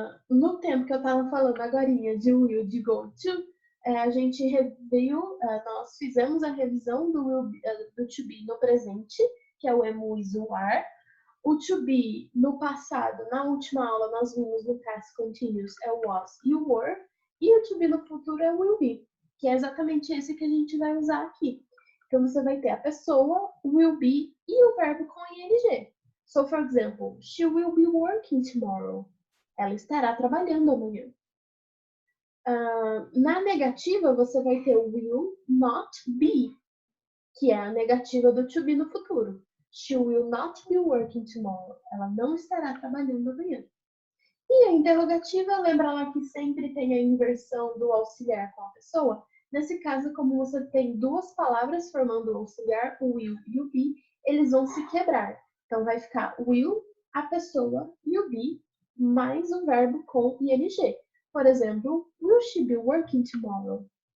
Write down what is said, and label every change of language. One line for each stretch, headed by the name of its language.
Portuguese: No tempo que eu estava falando agora de will, de go to, a gente reviu, nós fizemos a revisão do will be, do to be no presente, que é o am, is, are. O to be no passado, na última aula, nós vimos no past continuous, é o was e o were. E o to be no futuro é o will be, que é exatamente esse que a gente vai usar aqui. Então, você vai ter a pessoa, will be e o verbo com ing.
English: So, for example, she will be working tomorrow.
Portuguese: Ela estará trabalhando amanhã. Na negativa, você vai ter o will not be, que é a negativa do to be no futuro.
English: She will not be working tomorrow.
Portuguese: Ela não estará trabalhando amanhã. E a interrogativa, lembra lá que sempre tem a inversão do auxiliar com a pessoa? Nesse caso, como você tem duas palavras formando o auxiliar, o will e o be, eles vão se quebrar. Então, vai ficar will, a pessoa, e o be, mais o verbo com ing. Por exemplo,
English: will she be working tomorrow?